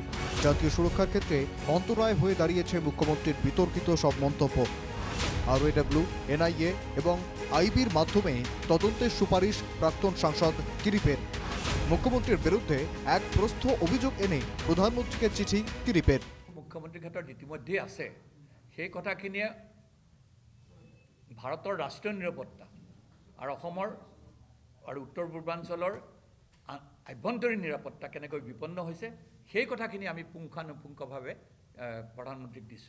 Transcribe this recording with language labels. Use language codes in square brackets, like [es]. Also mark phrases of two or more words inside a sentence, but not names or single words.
[bn] জাতীয় সুরক্ষার ক্ষেত্রে অন্তরায় হয়ে দাঁড়িয়েছে মুখ্যমন্ত্রীর বিতর্কিত সব মন্তব্য। আরওএডব্লিউ, এনআইএ এবং আইবির মাধ্যমে তদন্তের সুপারিশ প্রাক্তন সাংসদ কিরিপের। মুখ্যমন্ত্রীর বিরুদ্ধে এক প্রস্থ অভিযোগ এনে প্রধানমন্ত্রীকে চিঠি কিরিপের। [as] মুখ্যমন্ত্ৰীৰ ক্ষেত্ৰত ইতিমধ্যে আছে সেই কথাখিনিয়ে ভাৰতৰ ৰাষ্ট্ৰীয় নিৰাপত্তা আৰু অসমৰ আৰু উত্তৰ পূৰ্বাঞ্চলৰ আভ্যন্তৰীণ নিৰাপত্তা কেনেকৈ বিপন্ন হৈছে সেই কথাখিনি আমি পুংখানুপুংখভাৱে প্ৰধানমন্ত্ৰীক দিছোঁ।